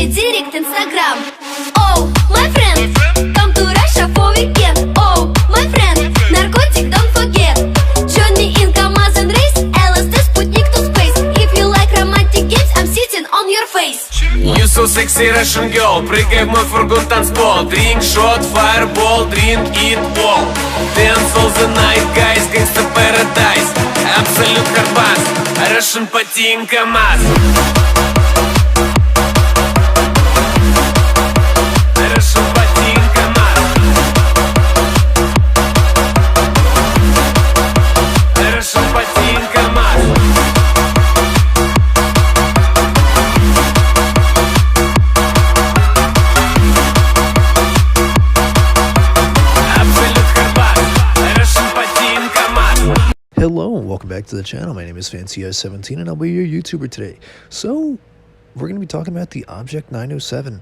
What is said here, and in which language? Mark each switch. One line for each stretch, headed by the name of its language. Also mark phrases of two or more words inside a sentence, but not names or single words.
English: Direct Instagram. Oh, my friend, come to Russia for weekend. Oh, my friend, narcotic don't forget. Join me in Kamaz and race, LSD Sputnik to space. If you like romantic games, I'm sitting on your face. You so sexy Russian girl,
Russian: прыгай в мой фургон танцпол.
English: Drink shot, fireball, drink it all. Dance all the night, guys, gangsta paradise. Absolute Hardbass, Russian потин КамАЗ. Russian потин КамАЗ. Russian потин КамАЗ. Hello and welcome back to the channel. My name is FancyEye17 and I'll be your YouTuber today. So, we're going to be talking about the Object 907.